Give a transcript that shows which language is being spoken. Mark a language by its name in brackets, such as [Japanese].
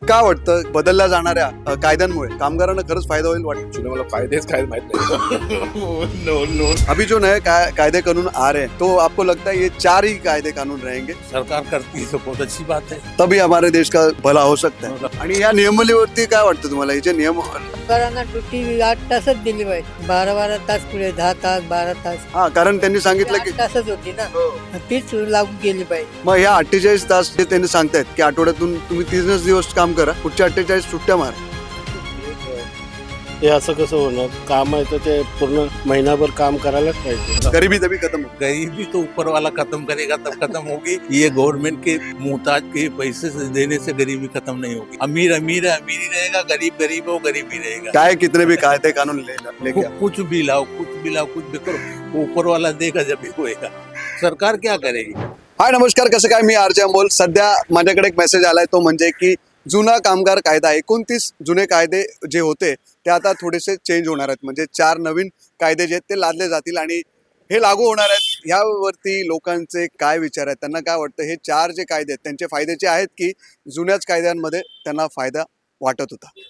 [Marathi] का वाटतं बदलल्या जाणाऱ्या कायद्यांमुळे कामगारांना खरंच फायदा होईल वाटतं? एक्चुअली मला फायदेच काय माहित नहीं। [English] no no [Hindi] अभी जो नए कायदे कानून आ रहे हैं तो आपको लगता है ये 4 ही कायदे कानून रहेंगे सरकार करती है तो बहुत अच्छी बात है। तभी हमारे देश का भला हो सकता है? [Marathi] आणि या नियमावलीवरती काय वाटतं तुम्हाला? हे जे नियम कामगारांना ड्युटी 8 तासच दिली पाहिजे, 12 तास पुढे 10 तास 12 तास हा, कारण त्यांनी सांगितलं की 8 तासच होती ना, तीच लागू केली पाहिजे. मग ह्या 48 तास जे त्यांनी सांगतायत की आठवड्यातून तुम्ही 3 दिवस काम करा, पुढच्या 48 सुट्ट्या मारा. हे असं कसं होणार? काम आहे तर ते पूर्ण महिनाभर काम करायलाच पाहिजे. [Hindi] गरीबी तभी खत्म हो. गरीबी तो ऊपर वाला खत्म करेगा तब खत्म होगी। ये गवर्नमेंट के मुहताज के पैसे से देने से गरीबी खत्म नहीं होगी। अमीर अमीर है, अमीर ही रहेगा, गरीब गरीब हो, गरीब ही रहेगा। चाहे कितने भी कायदे कानून लेके आओ. कुछ भी लाओ, कुछ भी लाओ, कुछ भी करो, ऊपर वाला देगा जब भी होएगा। सरकार क्या करेगी? [Marathi] हाय नमस्कार, कसं काय? मी आरजे अमोल. सध्या माझ्याकडे एक मेसेज आलाय, तो म्हणजे की जुना कामगार कायदा 29 जुने कायदे जे होते ते आता थोडेसे चेंज होणार आहेत. म्हणजे 4 नवीन कायदे जे आहेत ते लादले जातील आणि हे लागू होणार आहेत. यावरती लोकांचे काय विचार आहेत, त्यांना काय वाटतं? हे 4 जे कायदे आहेत त्यांचे फायद्याचे आहेत की जुन्याच कायद्यांमध्ये त्यांना फायदा वाटत होता?